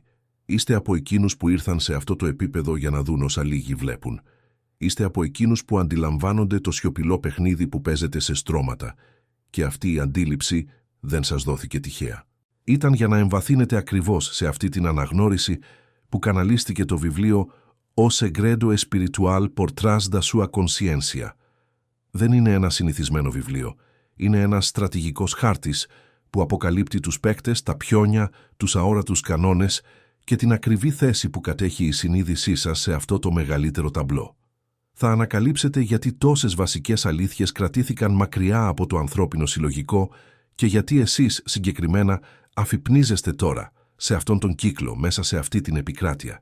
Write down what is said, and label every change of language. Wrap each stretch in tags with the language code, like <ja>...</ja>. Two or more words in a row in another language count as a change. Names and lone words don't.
<el>Είστε από εκείνους που ήρθαν σε αυτό το επίπεδο για να δουν όσα λίγοι βλέπουν. Είστε από εκείνους που αντιλαμβάνονται το σιωπηλό παιχνίδι που παίζεται σε στρώματα. Και αυτή η αντίληψη δεν σας δόθηκε τυχαία. Ήταν για να εμβαθύνετε ακριβώς σε αυτή την αναγνώριση που καναλίστηκε το βιβλίο «O segredo espiritual por trás da sua consciência». Δεν είναι ένα συνηθισμένο βιβλίο. Είναι ένας στρατηγικός χάρτης που αποκαλύπτει τους παίκτες, τα πιόνια, τους αόρατους κανόνες και την ακριβή θέση που κατέχει η συνείδησή σας σε αυτό το μεγαλύτερο ταμπλό. Θα ανακαλύψετε γιατί τόσες βασικές αλήθειες κρατήθηκαν μακριά από το ανθρώπινο συλλογικό Και γιατί εσείς συγκεκριμένα αφυπνίζεστε τώρα σε αυτόν τον κύκλο, μέσα σε αυτή την επικράτεια.</el>